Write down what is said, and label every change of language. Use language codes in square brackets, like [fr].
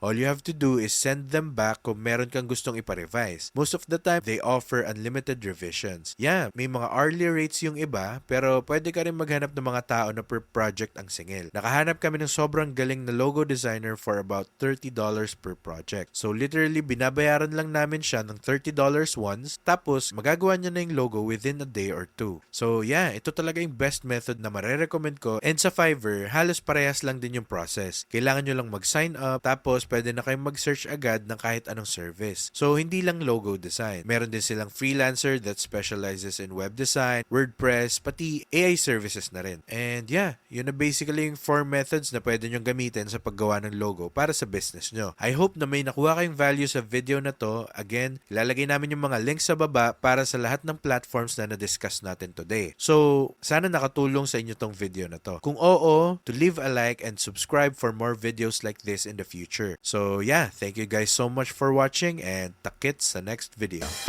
[en] All you have to do is send them back [tl] kung meron kang gustong ipa-revise. [en] Most of the time, they offer unlimited revisions. [tl] Yeah, may mga hourly rates yung iba, pero pwede ka rin maghanap ng mga tao na per project ang singil. Nakahanap kami ng sobrang galing na logo designer [en] for about $30 per project. [tl] So literally, binabayaran lang namin siya ng $30 once, tapos magagawa niya na yung logo within a day or two. So yeah, ito talaga yung best method na marerecommend ko. And sa Fiverr, halos parehas lang din yung process. Kailangan nyo lang mag-sign up, tapos pwede na kayong mag-search agad ng kahit anong service. So hindi lang logo design. Meron din silang [en] freelancer that specializes in web design, WordPress, pati AI services na rin. [tl] And yeah, yun na basically yung 4 methods na pwede nyong gamitin sa paggawa ng logo para sa business nyo. [en] I hope [tl] na may nakuha kayong value sa video na to. Again, ilalagay namin yung mga links sa baba para sa lahat ng platforms na na-discuss natin today. So, sana nakatulong sa inyo tong video na to. [en] Kung oo, to leave a like and subscribe for more videos like this in the future. So yeah, thank you guys so much for watching and [tl] takits sa next video.